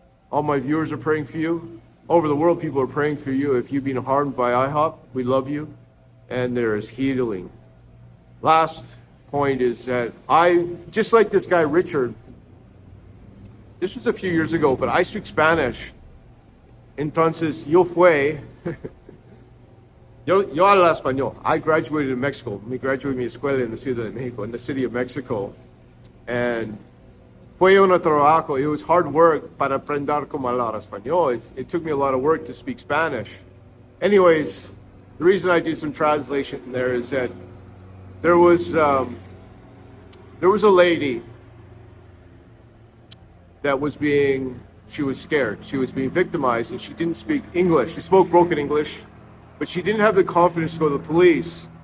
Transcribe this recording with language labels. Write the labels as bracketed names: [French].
[English] All my viewers are praying for you. All over the world, people are praying for you. If you've been harmed by IHOP, we love you, and there is healing. Last point is that just like this guy, Richard, this was a few years ago, but I speak Spanish. [Spanish] Entonces, yo hablo español. [English] I graduated in Mexico. Me graduated [Spanish] mi escuela [English] in the Ciudad de Mexico, in the city of Mexico. [Spanish] And fue un trabajo. [English] It was hard work [Spanish] para aprender como hablar español. [English] It took me a lot of work to speak Spanish. Anyways, the reason I do some translation there is that there was a lady that she was scared. She was being victimized, and she didn't speak English. She spoke broken English, but she didn't have the confidence to go to the police.